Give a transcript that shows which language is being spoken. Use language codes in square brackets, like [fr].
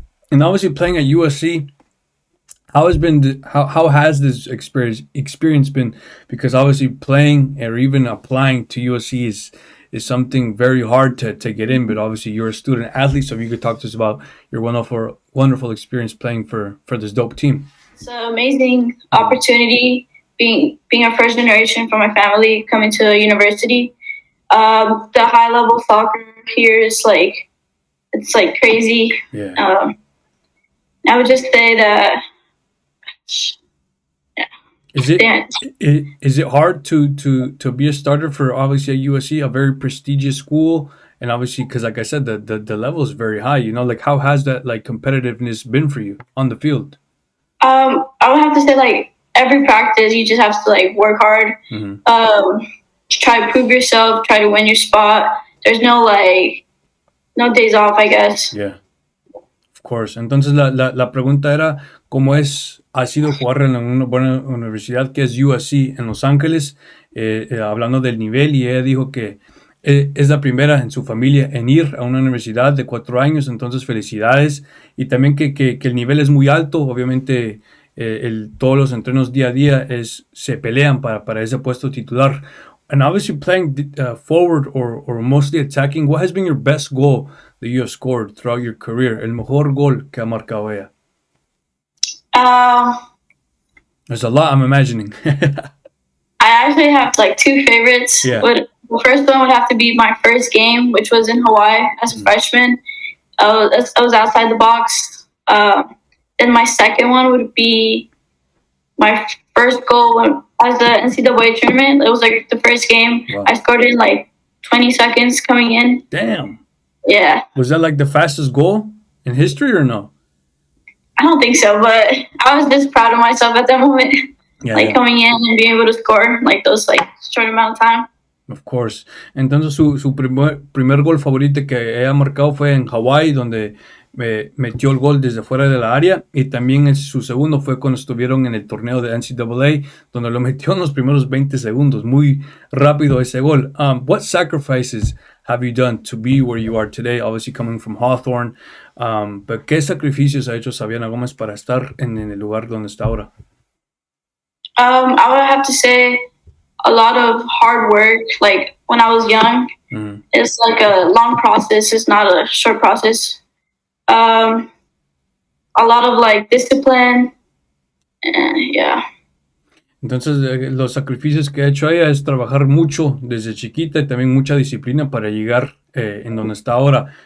[en] And obviously playing at USC, how has this experience been? Because obviously playing or even applying to USC is something very hard to get in, but obviously you're a student athlete, so if you could talk to us about your wonderful experience playing for this dope team. It's an amazing opportunity being a first generation from my family coming to a university. The high level soccer here is it's crazy. Yeah. I would just say that. Yeah. Is it hard to be a starter for obviously a USC, a very prestigious school, and obviously because like I said, the level is very high. You know, like how has that competitiveness been for you on the field? I would have to say every practice you just have to work hard. Try to prove yourself. Try to win your spot. There's no days off, I guess. Yeah. course. [es] Entonces la pregunta era, ha sido jugar en una buena universidad que es USC en Los Ángeles, hablando del nivel, y ella dijo que es la primera en su familia en ir a una universidad de 4 años, entonces felicidades, y también que el nivel es muy alto, obviamente todos los entrenos día a día se pelean para ese puesto titular. [en] And obviously playing forward or mostly attacking, what has been your best goal that you have scored throughout your career? [es] El mejor gol que ha marcado ella. [en] There's a lot, I'm imagining. I actually have like 2 favorites. Yeah. The first one would have to be my first game, which was in Hawaii as a freshman. I was outside the box. Then my second one would be my first goal as the NCAA tournament. It was like the first game. Wow. I scored in like 20 seconds coming in. Damn. Yeah. Was that like the fastest goal in history or no? I don't think so, but I was just proud of myself at that moment. Yeah, coming in and being able to score like those like short amount of time. Of course. [es] Entonces su primer gol favorito que ella marcado fue en Hawái, donde metió el gol desde fuera de la área, y también su segundo fue cuando estuvieron en el torneo de NCAA, donde lo metió en los primeros 20 segundos. Muy rápido ese gol. [en] What sacrifices have you done to be where you are today? Obviously coming from Hawthorne. But [es] ¿qué sacrificios ha hecho Savianna Gomez para estar en el lugar donde está ahora? [en] I would have to say a lot of hard work. Like when I was young, it's like a long process. It's not a short process. A lot of like discipline. Yeah. [es] Entonces, los sacrificios que ha hecho ella es trabajar mucho desde chiquita y también mucha disciplina para llegar en donde está ahora.